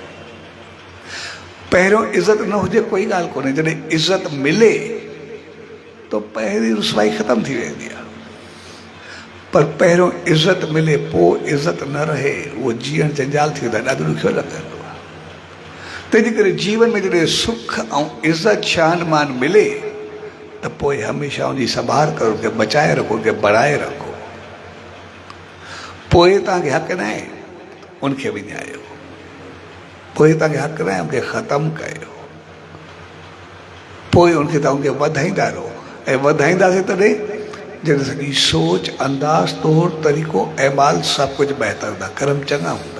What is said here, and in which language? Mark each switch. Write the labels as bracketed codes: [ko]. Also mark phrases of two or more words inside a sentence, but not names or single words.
[sd] पहिरियों इज़त न हुजे कोई ॻाल्हि कोन्हे, जॾहिं इज़त मिले तो पहिरीं रुसवाई ख़तमु थी वेंदी आहे। पर पहिरियों इज़त मिले पोइ इज़त न रहे, उहो जीअण जंजाल थी वेंदो आहे, ॾाढो ॾुखियो लॻंदो आहे। तंहिंजे करे जीवन में जॾहिं सुख ऐं इज़त शान मान मिले त पोइ हमेशह उनजी संभाल करो, के बचाए रखो, के बढ़ाए रखो। पोइ तव्हांखे हक़ न आहे उनखे विञायो, पोइ तव्हांखे हक़ न आहे उनखे ख़तमु कयो, पोइ उनखे तव्हां उनखे वधाईंदा रहो। ऐं वधाईंदासीं तॾहिं जॾहिं सॼी सोच, अंदाज़, तौर तरीक़ो, अहमाल सभु कुझु बहितर हूंदा, कर्म चङा हूंदा।